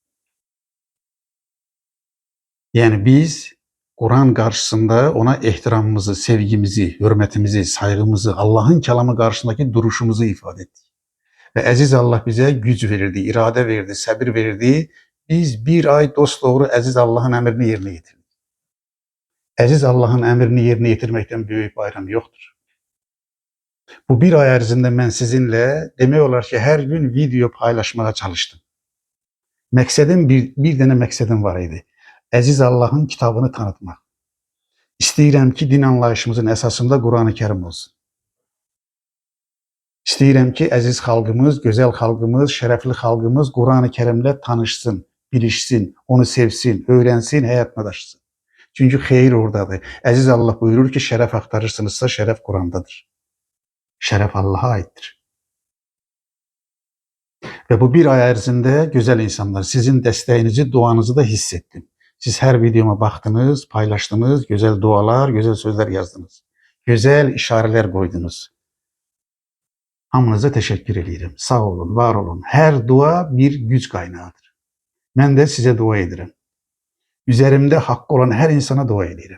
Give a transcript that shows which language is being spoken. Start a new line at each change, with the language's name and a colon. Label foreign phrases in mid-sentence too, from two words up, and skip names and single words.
Turkish: Yani biz Kur'an karşısında ona ihtiramımızı, sevgimizi, hürmetimizi, saygımızı, Allah'ın kelamı karşısındaki duruşumuzu ifade ettik. Ve aziz Allah bize güç verirdi, irade verirdi, sabır verirdi. Biz bir ay dosdoğru aziz Allah'ın emrini yerine getirdik. Aziz Allah'ın emrini yerine getirmekten büyük bayram yoktur.
Azerbaijani: Bu bir ay ərzində mən sizinlə demək olar ki, hər gün video paylaşmağa çalışdım. Məqsədim bir dənə məqsədim var idi. Əziz Allah'ın kitabını tanıtmaq. İstəyirəm ki, din anlayışımızın əsasında Qurani-Kərim olsun. İstəyirəm ki, əziz xalqımız, gözəl xalqımız, şərəfli xalqımız Qurani-Kərimlə tanışsın, bilişsin, onu sevsin, öyrənsin, həyatına daşısın. Çünki xeyir oradadır. Əziz Allah buyurur ki, şərəf axtarırsınızsa şərəf Qurandadır. Şərəf Allah'a aiddir. Ve bu bir ay ərzində güzel insanlar, sizin dəstəyinizi, duanızı da hiss ettim.
Turkish: Siz her videoma baktınız, paylaştınız, güzel dualar, güzel sözler yazdınız. Güzel işareler koydunuz. Hamınıza teşekkür ederim.
Azerbaijani: Sağ olun, var olun.
Turkish: Her dua bir güç kaynağıdır. Ben de size dua ederim. Üzerimde hakkı olan her insana dua ederim.